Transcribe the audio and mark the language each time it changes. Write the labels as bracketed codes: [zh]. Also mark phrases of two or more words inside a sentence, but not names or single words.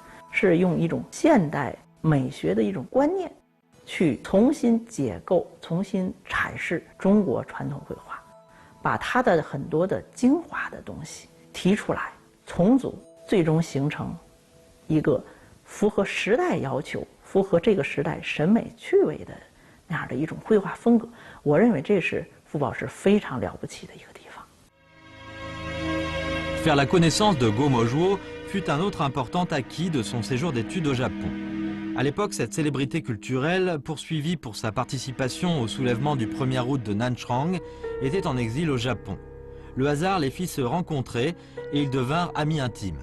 [zh] 是用一种现代美学的一种观念，去重新解构、重新阐释中国传统绘画，把它的很多的精华的东西提出来。重组，最终形成一个符合时代要求、符合这个时代审美趣味的那样的一种绘画风格。我认为这是傅抱石非常了不起的一个地方。 [fr] Faire la connaissance de Go Mojuo fut un autre important acquis de son séjour d'études au Japon. À l'époque, cette célébrité culturelle, poursuivie pour sa participation au soulèvement du 1er août de Nanchang, était en exil au Japon. Le hasard les fit se rencontrer et ils devinrent amis intimes.